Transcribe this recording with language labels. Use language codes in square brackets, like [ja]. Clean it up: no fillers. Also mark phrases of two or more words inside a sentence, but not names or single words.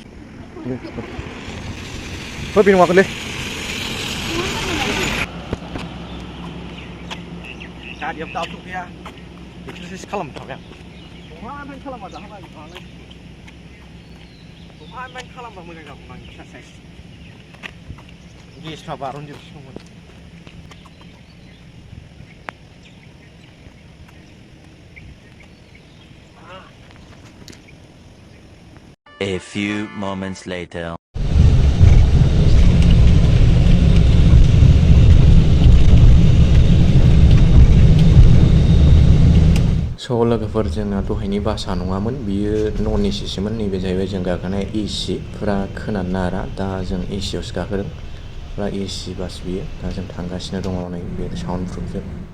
[brx] बे नङाखैलै गारियाबो दाबो सफैया एक्सारसाइस खालामनो थाबाय आं दहाय खालामबा जाहाबाय दहाय खालामबा मोजां जागौमोन आं एक्सारसाइस गेसफ्रा बारनजोबसिगौमोन [en] A few moments later. [brx] स' लोगोफोर जोंना दहायनि बासआ नङामोन बियो नन एसिसोमोन नैबे जाहैबाय जों गाखोनाय एसि फुरा खोनानो नारा दा जों एसियावसो गाखोदों फुरा एसि बास बियो दा जों थांगासिनो दङ नै बे [en] sound proof